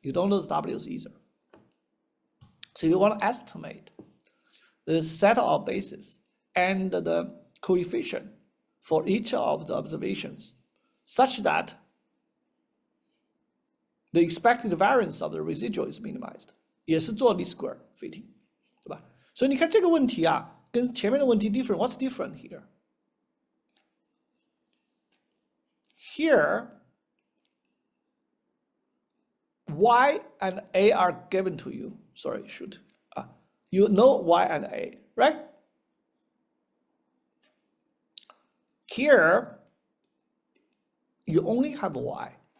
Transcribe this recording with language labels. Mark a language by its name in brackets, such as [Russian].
[English] You don't know the W's either. So you want to estimate the set of bases and the coefficient for each of the observations such that the expected variance of the residual is minimized. [Chinese] 也是做 least square fitting, 对吧？所以你看这个问题啊，跟前面的问题 different. [English] What's different here? Here, Y and A are given to you. Sorry, shoot. You know Y and A, right? Here, you only have Y.